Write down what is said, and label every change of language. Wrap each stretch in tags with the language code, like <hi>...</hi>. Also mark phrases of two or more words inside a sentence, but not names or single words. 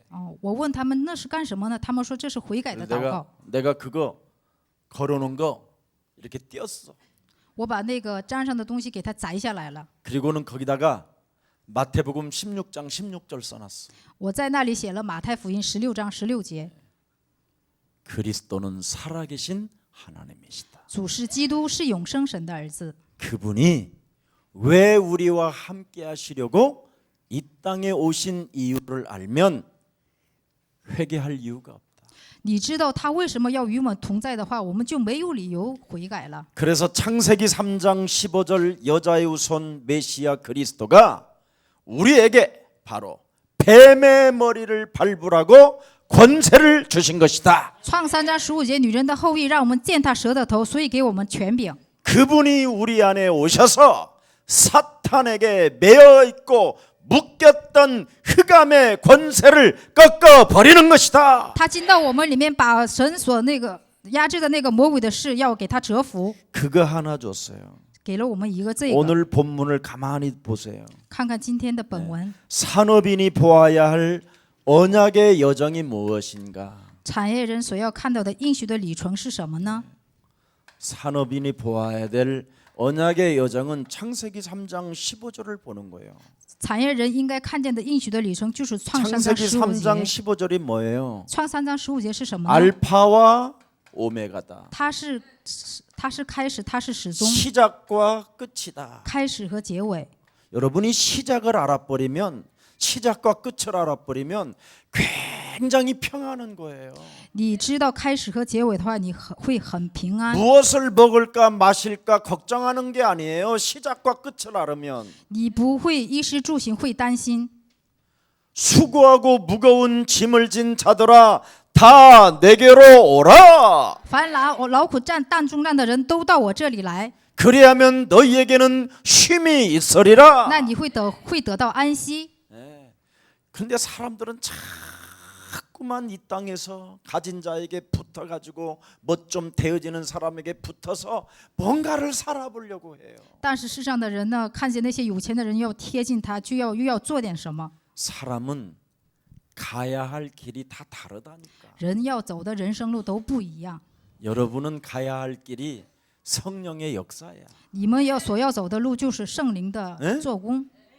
<zh>哦，我问他们那是干什么呢？他们说这是悔改的祷告。</zh> <ko>내가 그거 걸어놓은 거 이렇게 띄었어.</ko> <zh>我把那个粘上的东西给它摘下来了，</zh> <ko>그리고는 거기다가 마태복음 16장 16절 써놨어.</ko> <zh>我在那里写了马太福音16章16节，</zh> <ko>그리스도는 살아계신 하나님이시다.</ko> <zh>主是基督，是永生神的儿子。</zh> <ko>그분이 왜 우리와 함께 하시려고 이 땅에 오신 이유를 알면 회개할 이유가 없다.</ko> <zh>你知道他为什么要与我们同在的话，我们就没有理由悔改了。</zh> <ko>그래서 창세기 3장 15절 여자의 후손 메시아 그리스도가 우리에게 바로 뱀의 머리를 밟으라고 권세를 주신 것이다.</ko> <zh>创3章15节，女人的后裔让我们践踏蛇的头，所以给我们权柄。</zh> <ko>그분이 우리 안에 오셔서 사탄에게 매어 있고 묶였던 흑암의 권세를 꺾어 버리는 것이다.</ko> <zh>他进到我们里面，把神所那个压制的那个魔鬼的事，要给他折服，</zh> <ko>그거 하나 줬어요.</ko> <zh>给了我们一个这个。</zh> <ko>오늘 본문을 가만히 보세요.</ko> <zh>看看今天的本文，</zh> <ko>산업인이 보아야 할 언약의 여정이 무엇인가?</ko> <zh>产业人所要看到的应许的里程是什么呢？</zh> <ko>산업인이 보아야 될 언약의 여정은 창세기 3장 15절을 보는 거예요.</ko> <zh>产业人应该看见的应许的里程就是创3章</zh> <ko>창세기 15 3장</ko> <zh>节。</zh> <ko>15절이 뭐예요?</ko> <zh>创3章15节是什么呢？</zh> <ko>알파와 오메가다.</ko> <zh>它是开始，它是始终，</zh> <ko>시작과 끝이다.</ko> <zh>开始和结尾。</zh> <ko>여러분이 시작을 알아버리면 시작과 끝을 알아버리면 굉장히 평안한 거예요.</ko> <zh>你知道开始和结尾的话，你会很平安。</zh> <ko>무엇을 먹을까 마실까 걱정하는 게 아니에요. 시작과 끝을 알으면.</ko> <zh>你不会衣食住行会担心。</zh> <ko>수고하고 무거운 짐을 진 자들아 다 내게로 오라.</ko> <zh>凡劳苦担重担的人都到我这里来，</zh> <ko>그리하면 너희에게는 쉼이 있으리라.</ko> <zh>那你会得到安息。</zh> <ko>그런데 사람들은 자꾸만 이 땅에서 가진 자에게 붙어가지고 뭐 좀 되어지는 사람에게 붙어서 뭔가를 살아보려고 해요.</ko> <zh>但是世上的人呢，看见那些有钱的人要贴近他，又要做点什么。</zh> <ko>사람은 가야 할 길이 다 다르다니까.</ko> <zh>人要走的人生路都不一样。</zh> <ko>여러분은 가야 할 길이 성령의 역사야.</ko> <zh>你们所要走的路就是圣灵的做工。</zh>